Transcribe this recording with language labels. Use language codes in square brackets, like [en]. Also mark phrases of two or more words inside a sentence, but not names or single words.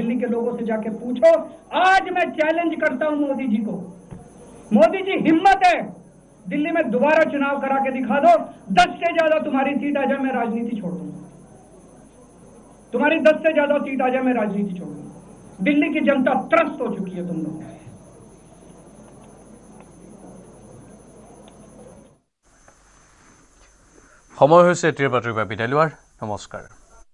[hi] दिल्ली के लोगों से जाके पूछो। आज मैं चैलेंज करता हूं मोदी जी को, मोदी जी हिम्मत है दिल्ली में दोबारा चुनाव करा के दिखा दो, 10 से ज्यादा तुम्हारी सीट आ जाए, मैं राजनीति छोड़ दूंगा। तुम्हारी 10 से ज्यादा सीट आ जाए, मैं राजनीति छोड़ दूंगा। दिल्ली की जनता त्रस्त हो चुकी है तुम लोग। [as] সময় হৈছে এতিয়াৰ বাতৰিৰ পৰা বিদায় লোৱাৰ। নমস্কাৰ।